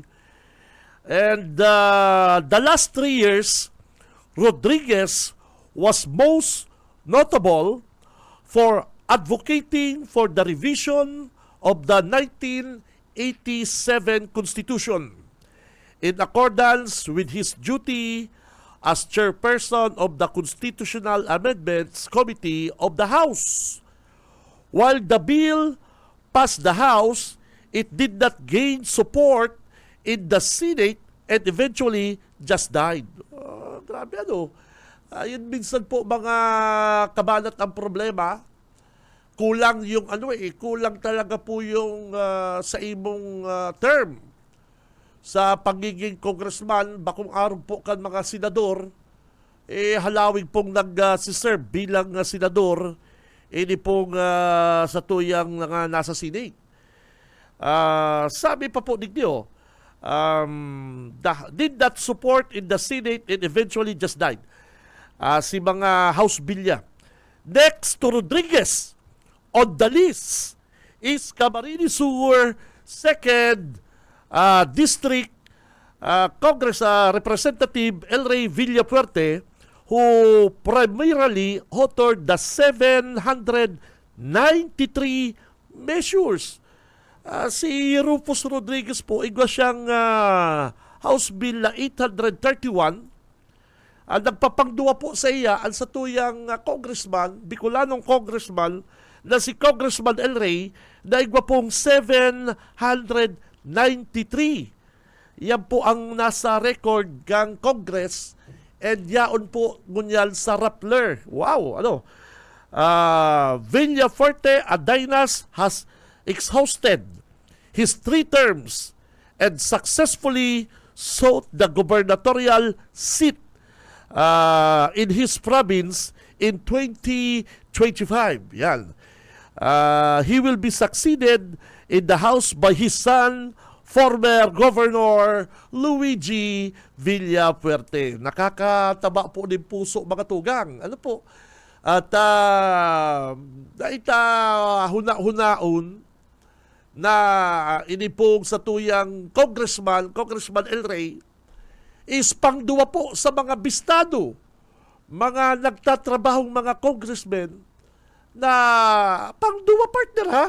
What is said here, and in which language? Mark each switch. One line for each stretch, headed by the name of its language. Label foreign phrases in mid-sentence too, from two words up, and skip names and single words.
English: And the last 3 years, Rodriguez was most notable for advocating for the revision of the 1987 Constitution in accordance with his duty as chairperson of the Constitutional Amendments Committee of the House. While the bill passed the House, it did not gain support in the Senate and eventually just died.
Filipino: Grabe yun minsan po mga kabanat ang problema. Kulang yung kulang talaga po yung sa imong term sa pagiging congressman.
Bikol: Bakong araw po kan mga senador, halawig pong nag-serve bilang senador, ini pong sa tuyang nasa Senate.
Filipino: Sabi pa po ninyo,
English: did not support in the Senate and eventually just died.
Filipino: Si mga House Bill niya.
English: Next to Rodriguez on the list is Camarines Sur 2nd District Congress Representative El Rey Villapuerte, who primarily authored the 793 measures.
Bikol: Si Rufus Rodriguez po, igwa siyang House Bill na 831. Nagpapangduwa po sa iya ang sa tuyang congressman, Bicolanong congressman, na si Congressman El Rey, na igwa pong 793. Yan po ang nasa record ng Congress and yaon po ngunyan sa Rappler.
Filipino: Wow, ano?
English: Villafuerte Adenas has exhausted his 3 terms and successfully sought the gubernatorial seat in his province in 2025. Yan. He will be succeeded in the House by his son, former Governor Luigi Villafuerte.
Filipino: Nakakataba po din puso mga tugang. Ano po?
Bikol: At huna-hunaon na inipong sa tuyang Congressman El Rey is pangduwa po sa mga bistado, mga nagtatrabahong mga congressmen na pangduwa partner ha?